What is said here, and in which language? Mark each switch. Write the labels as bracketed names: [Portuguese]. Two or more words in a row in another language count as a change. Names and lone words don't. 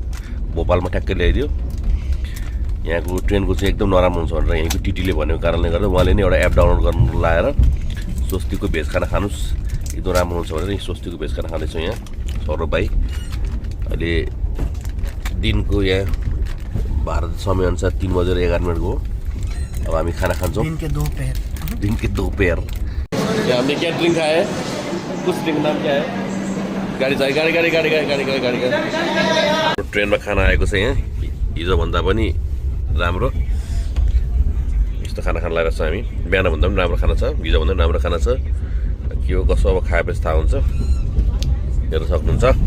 [Nepali] भोपालमा ठ्याक्कै ल्याइदियो। यहाँको ट्रेनको चाहिँ एकदम नराम्रो हुन्छ भनेर यहाँको टिटीले भनेको कारणले गर्दा उहाँले नै एउटा एप डाउनलोड गर्नु लाएर स्वस्तिकको भेज खाना खानुहोस् एकदम राम्रो हुन्छ भनेर स्वस्तिकको भेज खाना खाँदैछौँ। यहाँ सौरभ भाइ अहिले दिनको यहाँ भारत समयअनुसार 3:11 हो। अब हामी खाना खान्छौँ [Hindi] दिन के दोपहर। यहाँ हमने क्या ड्रिंक खाया है? कुछ ड्रिंक नाम क्या है? [Nepali] गाडी ट्रेनमा खाना आएको छ। यहाँ हिजोभन्दा पनि राम्रो यस्तो खाना खान लागेको छ हामी। बिहानभन्दा पनि राम्रो खाना छ, हिजोभन्दा पनि राम्रो खाना छ। के हो कसो अब खाएपछि थाहा हुन्छ, हेर्न सक्नुहुन्छ।